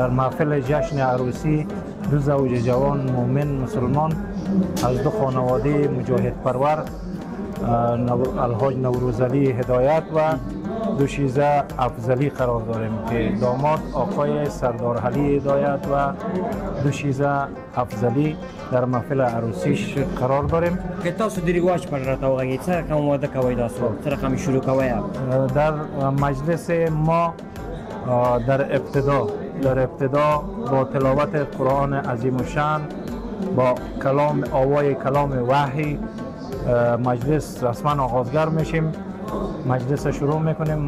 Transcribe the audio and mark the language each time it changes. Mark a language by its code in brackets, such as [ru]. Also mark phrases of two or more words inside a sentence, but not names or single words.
[fa] محفل جشن عروسی دو زوج جوان مؤمن مسلمان از دو خانواده مجاهد پرور الحاج نوروزعلی هدایت و دوشیزه افضلی قرار داریم که داماد آقای سردار علی هدایت و دوشیزه افضلی در محفل عروسیش قرار داریم. [ps] که تاسو د رواج پر راته وغږئ څه رقم واده کوئ تاسو؟ څه رقم شروع کوئ؟ [fa] در مجلس ما در ابتدا با تلاوت قرآن عظیم الشان با آوای کلام وحی مجلس رسما آغازگر میشیم. مجلس شروع میکنیم.